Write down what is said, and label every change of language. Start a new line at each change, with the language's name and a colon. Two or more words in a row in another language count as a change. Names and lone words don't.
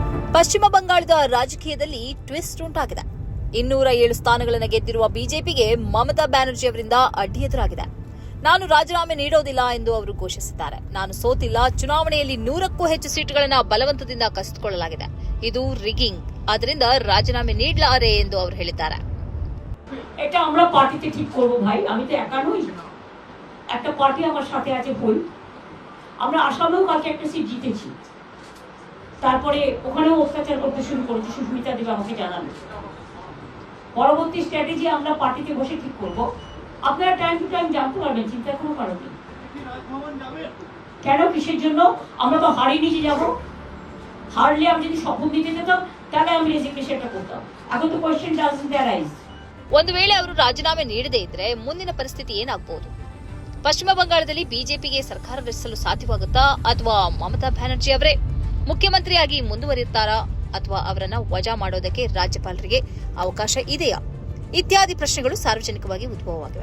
Kannada: ಪಶ್ಚಿಮ ಬಂಗಾಳದ ರಾಜಕೀಯದಲ್ಲಿ ಟ್ವಿಸ್ಟ್ ಉಂಟಾಗಿದೆ. 207 ಸ್ಥಾನಗಳನ್ನು ಗೆದ್ದಿರುವ ಬಿಜೆಪಿಗೆ ಮಮತಾ ಬ್ಯಾನರ್ಜಿ ಅವರಿಂದ ಅಡ್ಡಿ ಎದುರಾಗಿದೆ. ನಾನು ರಾಜೀನಾಮೆ ನೀಡೋದಿಲ್ಲ ಎಂದು ಅವರು ಘೋಷಿಸಿದ್ದಾರೆ. ನಾನು ಸೋತಿಲ್ಲ, ಚುನಾವಣೆಯಲ್ಲಿ 100ಕ್ಕೂ ಹೆಚ್ಚು ಸೀಟುಗಳನ್ನು ಬಲವಂತದಿಂದ ಕಸಿದುಕೊಳ್ಳಲಾಗಿದೆ. ಇದು ರಿಗಿಂಗ್, ಆದ್ದರಿಂದ ರಾಜೀನಾಮೆ ನೀಡಲಾರೆ ಎಂದು ಅವರು ಹೇಳಿದ್ದಾರೆ.
Bangla: এটা আমরা পার্টিতে ঠিক করব ভাই, আমি তো একা নই, একটা পার্টি আমার সাথে আছে বই। আমরা আসামেও কালকে একটা সিট জিতেছি, তারপরে ওখানেও অত্যাচার করতে শুরু করেছে, সুস্মিতা দেব আমাকে জানালো। পরবর্তী স্ট্র্যাটেজি আমরা পার্টিতে বসে ঠিক করব। আপনারা
English: time to time
Bangla: জানতে পারবেন, চিন্তা কোনো কারণ নেই। কেন, কিসের জন্য? আমরা তো হারিয়ে নিয়ে যাব। হারলে আমি যদি শপথ নিতে যেতাম তাহলে আমি রেজিগনেশনটা করতাম। এখন তো
English: question doesn't arise.
Kannada: ಒಂದು ವೇಳೆ ಅವರು ರಾಜೀನಾಮೆ ನೀಡದೇ ಇದ್ರೆ ಮುಂದಿನ ಪರಿಸ್ಥಿತಿ ಏನಾಗಬಹುದು? ಪಶ್ಚಿಮ ಬಂಗಾಳದಲ್ಲಿ ಬಿಜೆಪಿಗೆ ಸರ್ಕಾರ ರಚಿಸಲು ಸಾಧ್ಯವಾಗುತ್ತಾ, ಅಥವಾ ಮಮತಾ ಬ್ಯಾನರ್ಜಿ ಅವರೇ ಮುಖ್ಯಮಂತ್ರಿಯಾಗಿ ಮುಂದುವರಿಯುತ್ತಾರಾ, ಅಥವಾ ಅವರನ್ನ ವಜಾ ಮಾಡೋದಕ್ಕೆ ರಾಜ್ಯಪಾಲರಿಗೆ ಅವಕಾಶ ಇದೆಯಾ ಇತ್ಯಾದಿ ಪ್ರಶ್ನೆಗಳು ಸಾರ್ವಜನಿಕವಾಗಿ ಉದ್ಭವವಾಗಿವೆ.